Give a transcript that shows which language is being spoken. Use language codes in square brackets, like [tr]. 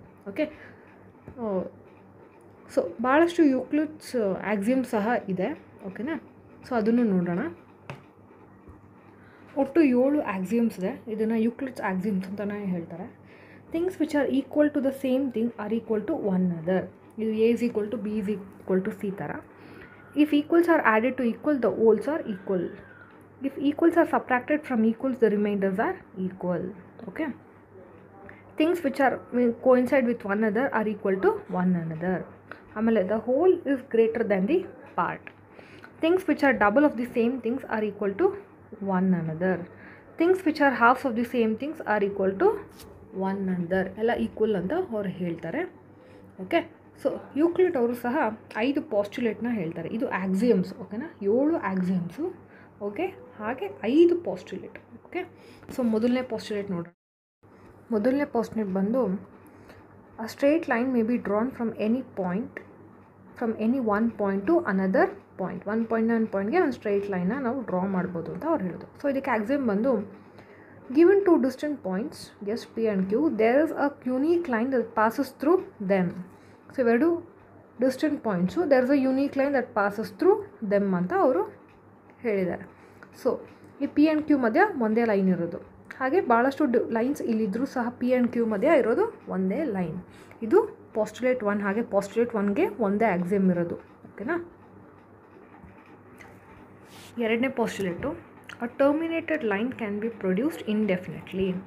[kn] Okay, so ಭಾಳಷ್ಟು Euclid's Axiom ಸಹ ಇದೆ. ಓಕೆನಾ. ಸೊ ಅದನ್ನು ನೋಡೋಣ. ಒಟ್ಟು 7 ಆಕ್ಸಿಯಮ್ಸ್ ಇದೆ. ಇದನ್ನು ಯೂಕ್ಲಿಡ್ಸ್ ಆಕ್ಸಿಯಮ್ಸ್ ಅಂತಲೇ ಹೇಳ್ತಾರೆ. [en] Things which are equal to the same thing are equal to one other. ಇದು A is equal to B is equal to C ಥರ. If equals are added to equal, the wholes are equal. If equals are subtracted from equals, the remainders are equal. Okay, things which are coincide with one another are equal to one another. ಆಮೇಲೆ the whole is greater than the part. Things which are double of the same things are equal to one another. Things which are half of the same things are equal to one another. [kn] ಎಲ್ಲ equal ಅಂತ ಅವ್ರು ಹೇಳ್ತಾರೆ. Okay, so Euclid ಅವರು ಸಹ 5 ಪಾಸ್ಟುಲೇಟ್ನ ಹೇಳ್ತಾರೆ. ಇದು axioms. ಓಕೆನಾ, 7 ಆಕ್ಸಿಯಮ್ಸು. Okay, ಹಾಗೆ 5 ಪಾಸ್ಟುಲೇಟ್. ಓಕೆ, ಸೊ ಮೊದಲನೇ ಪಾಸ್ಟುಲೇಟ್ ನೋಡೋಣ. ಮೊದಲನೇ ಪಾಸ್ಟುಲೇಟ್ ಬಂದು [en] A straight line may be drawn from any point, from any one point to another point. [kn] ಒಂದು ಪಾಯಿಂಟ್ಗೆ ಒಂದು ಸ್ಟ್ರೇಟ್ ಲೈನ್ನ ನಾವು ಡ್ರಾ ಮಾಡ್ಬೋದು ಅಂತ ಅವ್ರು ಹೇಳೋದು. ಸೊ ಇದಕ್ಕೆ ಆಕ್ಸಿಯಮ್ ಬಂದು [en] given two distant points, yes, P and Q, there is a unique line that passes through them. So [kn] ಇವೆರಡು distant points, [en] there is a unique line that passes through them [kn] ಅಂತ ಅವರು ಹೇಳಿದ್ದಾರೆ. So ಈ P and Q ಮಧ್ಯ ಒಂದೇ line ಇರೋದು. ಹಾಗೆ ಭಾಳಷ್ಟು ಲೈನ್ಸ್ ಇಲ್ಲಿದ್ದರೂ ಸಹ P and Q ಮಧ್ಯ ಇರೋದು ಒಂದೇ ಲೈನ್. ಇದು ಪಾಸ್ಟುಲೇಟ್ 1. ಹಾಗೆ ಪಾಸ್ಟುಲೇಟ್ 1ಗೆ ಒಂದೇ ಆಕ್ಸಿಯಮ್ ಇರೋದು. ಓಕೆನಾ. [en] ಎರಡನೇ postulate, a terminated line can be produced indefinitely.